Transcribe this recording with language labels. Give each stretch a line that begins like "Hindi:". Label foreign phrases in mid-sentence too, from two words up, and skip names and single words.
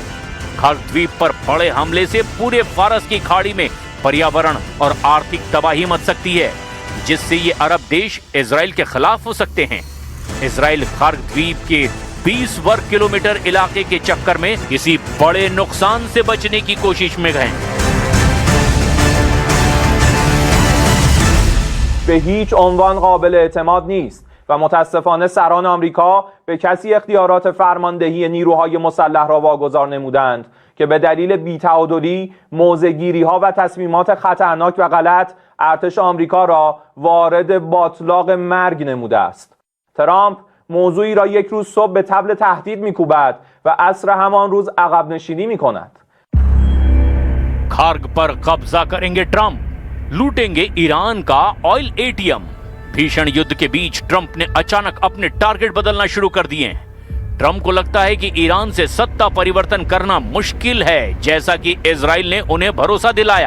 Hindi: खर्ग द्वीप पर बड़े हमले से पूरे फारस की खाड़ी में पर्यावरण और आर्थिक तबाही मच सकती है, जिससे ये अरब देश इजराइल के खिलाफ हो सकते हैं। इजराइल खर्ग द्वीप के 20 वर्ग किलोमीटर इलाके के चक्कर में किसी बड़े नुकसान से बचने की कोशिश में है।
Persian: به هیچ عنوان قابل اعتماد نیست و متاسفانه سران آمریکا به کسی اختیارات فرماندهی نیروهای مسلح را واگذار نمودند که به دلیل بی‌تعادلی، موضع‌گیری‌ها و تصمیمات خطرناک و غلط ارتش آمریکا را وارد باتلاق مرگ نموده است. ترامپ موضوعی را یک روز صبح به طبل تهدید می‌کوبد و عصر همان روز عقب نشینی می‌کند.
Hindi: खार्ग पर कब्जा करेंगे ट्रंप, लूटेंगे ईरान का
English: oil ATM.
Hindi: भीषण युद्ध के बीच ट्रंप ने अचानक अपने टारगेट बदलना शुरू कर दिए हैं। ट्रंप को लगता है कि ईरान से सत्ता परिवर्तन करना मुश्किल है, जैसा कि इजराइल ने उन्हें भरोसा दिलाया।